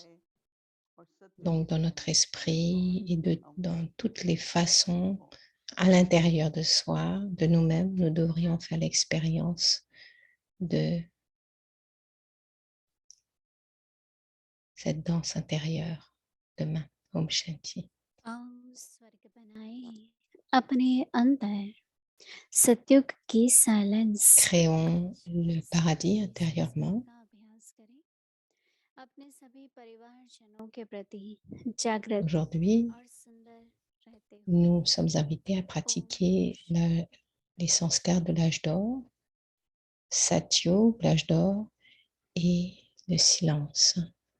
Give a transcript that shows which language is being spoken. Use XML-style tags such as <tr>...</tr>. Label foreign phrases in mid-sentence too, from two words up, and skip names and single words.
<fr>Donc, dans notre esprit et dans toutes les façons, à l'intérieur de soi, de nous-mêmes, nous devrions faire l'expérience de cette danse intérieure. Demain,</fr> <hi>Om Shanti. आओ स्वर्ग बनाए अपने अंदर सत्युग की साइलेंस</hi> <fr>Créons le paradis intérieurement.</fr> <hi>का अभ्यास करें अपने सभी परिवारजनों के प्रति जागृत</hi> <fr>Aujourd'hui,</fr> <hi>और सुंदर रहते हुए</hi> <fr>nous sommes invités à pratiquer les sanskars de l'âge d'or, Satyug, l'âge d'or, et le silence.</fr>